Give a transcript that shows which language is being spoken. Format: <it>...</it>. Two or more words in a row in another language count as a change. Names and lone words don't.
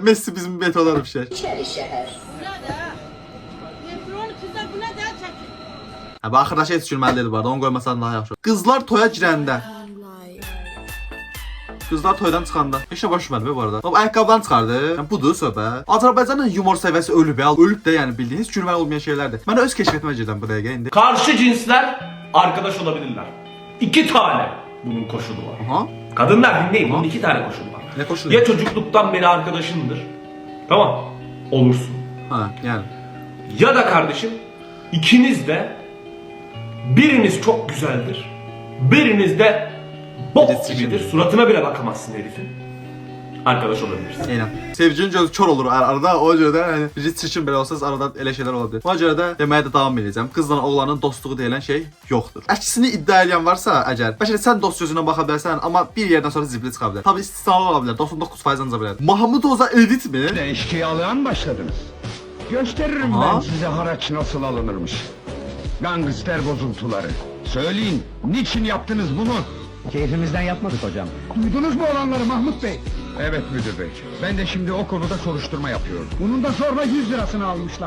<az>Messi bizim betolar bir şey. Ha, bu arkadaş heç düşürməlidir bu arada. Onu qoymasan daha yaxşı. Qızlar toya girəndə. Qızlar toydan çıxanda. Heç nə başa düşmədim bu arada. O ayaqqabıdan çıxardı. Yəni budur söhbət. Azərbaycanın yumor səviyyəsi ölüb ya. Ölüb də yəni bildiyiniz gülməli olmayan şeylərdir. Mən öz keşfetmə gedirəm bu dəqiqə indi.</az> <tr>Karşı cinsler arkadaş olabilirler. 2 tane bunun koşulu var. Aha. Kadınlar dinleyin, bunun 2 tane koşulu var. Ne koşulu? Ya çocukluktan beri arkadaşındır. Tamam. Olursun.</tr> <az>Ha, yəni.</az> <tr>Ya da kardeşim ikiniz de biriniz çok güzeldir. Biriniz de bok Birisi gibidir. şimdi. Suratına bile bakamazsın herifin. Arkadaş olabilirsin.</tr> <az>Eynən. Sevginin gözü kör olur arada. O görə də yəni biri çirkin belə olsanız arada elə şeylər ola bilər. Ona görə də deməyə də davam edəcəm. Qızla oğlanın dostluğu deyilən şey yoxdur. Əksini iddia edən varsa əgər, bəlkə sən dost gözündən baxa bilərsən, amma bir yerdən sonra zibli çıxa bilər. Tabii istisnalar ola bilər. 99% ancaq bilər. Mahmud Oza edit mi?</az> <tr>Eşkıyalığa mı başladınız? Gösteririm Aha. ben size haraç nasıl alınırmış. Gangster bozuntuları. Söyleyin, niçin yaptınız bunu? Keyfimizden yapmadık hocam. Duydunuz mu olanları Mahmut Bey? Evet müdür bey. Ben de şimdi o konuda soruşturma yapıyorum. Bunun da zorla 100 lirasını almışlar.</tr>